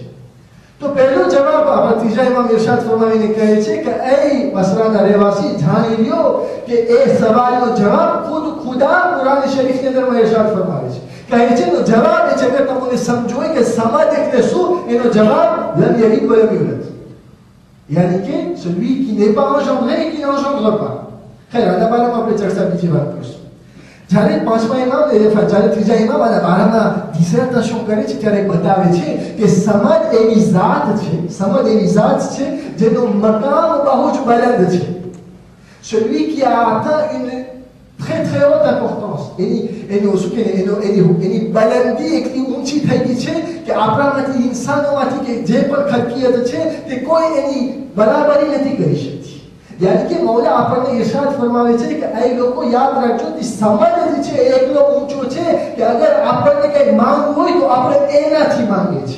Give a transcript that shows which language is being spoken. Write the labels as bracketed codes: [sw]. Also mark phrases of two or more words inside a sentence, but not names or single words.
[gu] તો પહેલો જવાબ આપણા ત્રીજા ઇમામ ઇરશાદ ફરમાવીને કહે છે કે એ બસરાના રહેવાસી, જાણી લ્યો કે એ સવાલનો જવાબ ખુદ ખુદા કુરાન શરીફની અંદરમાં ઇરશાદ ફરમાવે છે. કહે છે એનો જવાબ એ છે કે તમને સમજોય કે સમદ એટલે શું. એનો જવાબ [ar] لم يلد ولم يولد, [gu] યાની કે [fr] celui qui n'est pas engendré et qui n'engendre pas. [gu] ખૈર, આના બારામાં આપણે ચર્ચા બીજી વાર કરીશું. જ્યારે પાંચમા ઇમામ જ્યારે ત્રીજા ઇમામ આના બારામાં ડિસર્ટેશન કરે છે ત્યારે બતાવે છે કે સમદ એવી ઝાત છે, સમદ એવી ઝાત છે જેનો મકામ બહુ જ બલંદ છે. [fr] celui qui a atteint une très très haute importance. [gu] એની બલંદી એટલી ઊંચી થઈ ગઈ છે કે આપણામાંથી, ઇન્સાનોમાંથી કે જે પણ ખલકિયત છે તે કોઈ એની બરાબરી નથી કરી શકતી. [hi] यानी कि मौला [gu] આપણને ઇરશાદ ફરમાવે છે કે આ લોકો યાદ રાખજો કે સમદ જે છે એકલો ઊંચો છે કે અગર આપણને કંઈ માંગવું હોય તો આપણે એનાથી માંગીએ છીએ.